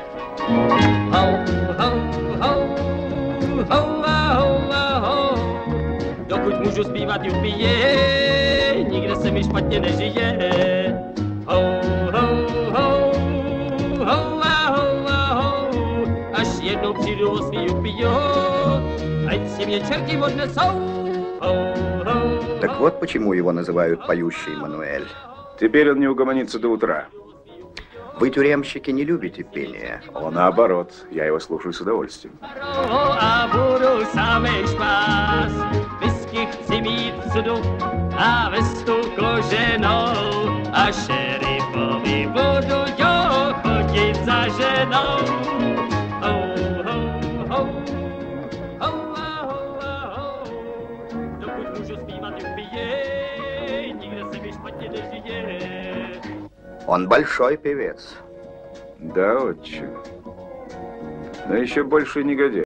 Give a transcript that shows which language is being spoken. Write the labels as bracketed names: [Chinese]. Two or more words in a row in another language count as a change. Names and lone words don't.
[Czech] Ho, ho, ho, ho, ho, ho, dokud můžu zpívat jupie, nikde se mi špatně nežije. Ho, ho, ho, ho, ho, ho, až jednou přijdu o svý jupio, ať si mě черти odnesou. [Russian] Так вот почему его называют поющий Мануэль. Теперь он не угомонится до утра. Вы, тюремщики, не любите пение. О, наоборот, я его слушаю с удовольствием. [Czech] A budu samej špás, whisky chci mít v sudu a vestu koženou a šerifovi budu jo chodit za ženou. Ho, ho, ho, ho, ho, ho, dokud můžu zpívat jupie, nikde se mi špatně nežije. [Russian] Он большой певец. Да, очень. Но еще больше негодяй.